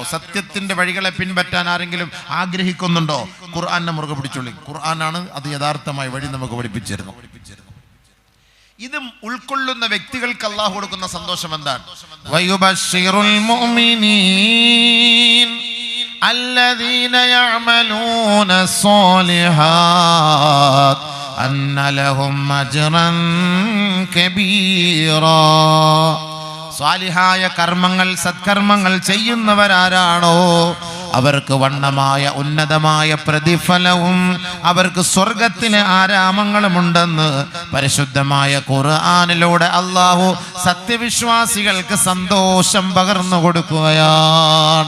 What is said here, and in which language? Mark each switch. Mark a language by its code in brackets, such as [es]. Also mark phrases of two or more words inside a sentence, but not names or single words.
[ml] സത്യത്തിന്റെ വഴികളെ പിൻപറ്റാൻ ആരെങ്കിലും ആഗ്രഹിക്കുന്നുണ്ടോ? ഖുർആനെ മുറുകെ പിടിച്ചോളി. ഖുർആനാണ് അത് യഥാർത്ഥമായ വഴി നമുക്ക് പഠിപ്പിച്ചിരുന്നു. ഇതും ഉൾക്കൊള്ളുന്ന വ്യക്തികൾക്ക് അല്ലാഹു കൊടുക്കുന്ന സന്തോഷം എന്താണ്? [ar] ويبشر المؤمنين الذين يعملون الصالحات أن لهم أجرا كبيرا. [ml] സ്വാലിഹായ കർമ്മങ്ങൾ, സത്കർമ്മങ്ങൾ ചെയ്യുന്നവരാരാണോ അവർക്ക് വണ്ണമായ ഉന്നതമായ പ്രതിഫലവും അവർക്ക് സ്വർഗത്തിന് ആരാമങ്ങളുമുണ്ടെന്ന് പരിശുദ്ധമായ ഖുർആനിലൂടെ അല്ലാഹു സത്യവിശ്വാസികൾക്ക് സന്തോഷം പകർന്നു കൊടുക്കുകയാണ്.